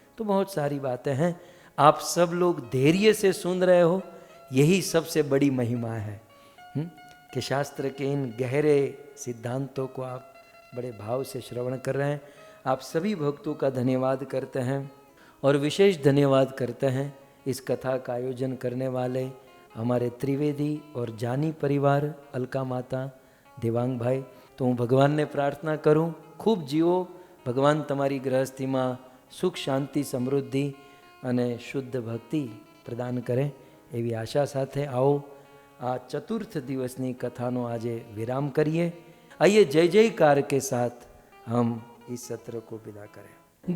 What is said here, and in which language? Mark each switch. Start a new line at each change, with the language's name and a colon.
Hindi: तो बहुत सारी बातें हैं, आप सब लोग धैर्य से सुन रहे हो, यही सबसे बड़ी महिमा है कि शास्त्र के इन गहरे सिद्धांतों को आप बड़े भाव से श्रवण कर रहे हैं। आप सभी भक्तों का धन्यवाद करते हैं, और विशेष धन्यवाद करते हैं इस कथा का आयोजन करने वाले हमारे त्रिवेदी और जानी परिवार, अलका माता, देवांग भाई।
Gujarati: तो હું ભગવાનને પ્રાર્થના કરું, ખૂબ જીવો, ભગવાન તમારી ગૃહસ્થીમાં સુખ, શાંતિ, સમૃદ્ધિ અને શુદ્ધ ભક્તિ પ્રદાન કરે એવી આશા સાથે आओ આ ચતુર્થ દિવસની કથાનો આજે વિરામ કરીએ।
Hindi: आइए जय जयकार के साथ हम इस सत्र को विदा करें।